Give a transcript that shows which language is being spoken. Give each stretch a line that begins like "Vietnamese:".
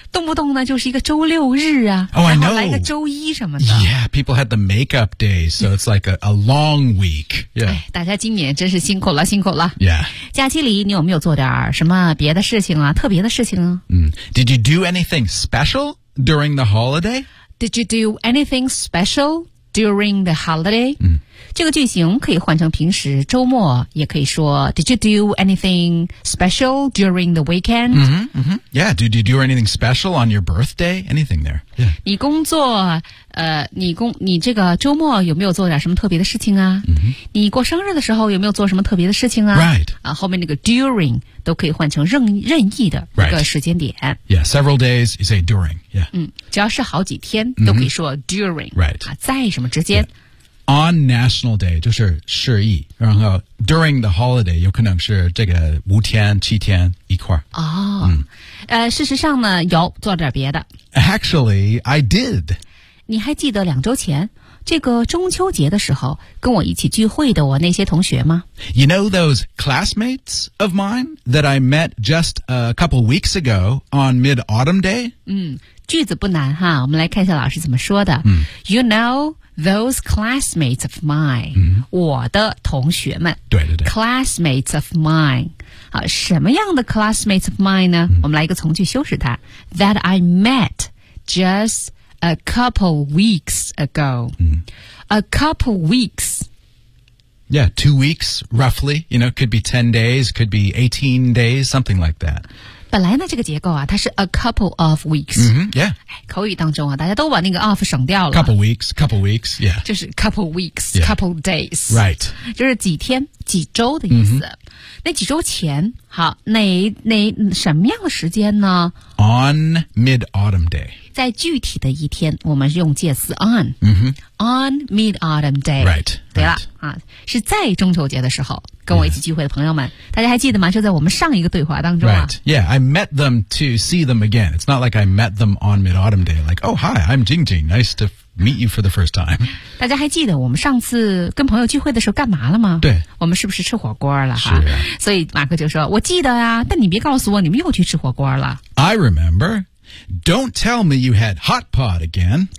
Chinese: 动不动呢，就是一个周六日啊。
English: Oh, I know.
Chinese: 来个周一什么的。
English: Yeah, people had the makeup days, so it's like a long week.
Chinese: 哎，大家今年真是辛苦了，辛苦了。
English: Yeah.
Chinese: 假期里你有没有做点什么别的事情啊，特别的事情啊？
English: Did you do anything special during the holiday? Did you do anything special during the holiday?
Chinese: 这个句型可以换成平时周末，也可以说
English: Did you do anything special during the weekend? Yeah, did you do anything special on your birthday? Anything there? Yeah.
Chinese: 你工作你这个周末有没有做点什么特别的事情啊？你过生日的时候有没有做什么特别的事情啊
English: ？Right.
Chinese: 后面那个 during 都可以换成任意的一个时间点。
English: Right. Yeah, several days you say during. Yeah.
Chinese: 只要是好几天都可以说 during.
English: Right.
Chinese: 在什么之间？Yeah.
English: On National Day,
Chinese: 就是十一，然后
English: during the holiday,
Chinese: 有可能是这个五天、七天一块儿。事实上呢，有做点别的。
English: Actually, I did.
Chinese: 你还记得两周前，这个中秋节的时候跟我一起聚会的我那些同学吗？
English: You know those classmates of mine that I met just a couple weeks ago on Mid-Autumn Day?
Chinese: 句子不难哈，我们来看一下老师怎么说的。
English: You know those classmates of mine,
Chinese: 我的同学们。对对对。
English: Classmates of mine. 啊，
Chinese: 什么样的
English: classmates of mine 呢？
Chinese: 我们来一个从句修饰它。
English: That I met just a couple weeks ago. A couple weeks. Yeah, 2 weeks, roughly. You know, could be 10 days, could be 18 days, something like that.
Chinese: 本来呢，这个结构啊，它是
English: a couple of weeks. Yeah.
Chinese: 口语当中啊，大家都把那个 of 省掉了。
English: Couple weeks, yeah.
Chinese: 就是
English: couple weeks,、yeah. couple days. Right.
Chinese: 就是几天、几周的意思。那几周前，好，那什么样的时间呢
English: ？On Mid-Autumn Day，
Chinese: 在具体的一天，我们是用介词 on。
English: On Mid-Autumn Day， right，
Chinese: 对了、right. 啊，是在中秋节的时候，跟我一起聚会的朋友们， yeah. 大家还记得吗？就在我们上一个对话当中、啊、
English: ，right， yeah， I met them to see them again. It's not like I met them on Mid-Autumn Day. Like, oh, hi, I'm Jing Jing. Nice to meet you for the first time.
Chinese: 大家还记得我们上次跟朋友聚会的时候干嘛了吗？对，我们是不是吃火锅了哈？是、啊。所以马克就说：“我记得呀、啊，但你别告诉我你们又去吃火锅了。”
English: I remember. Don't tell me you had hot pot again.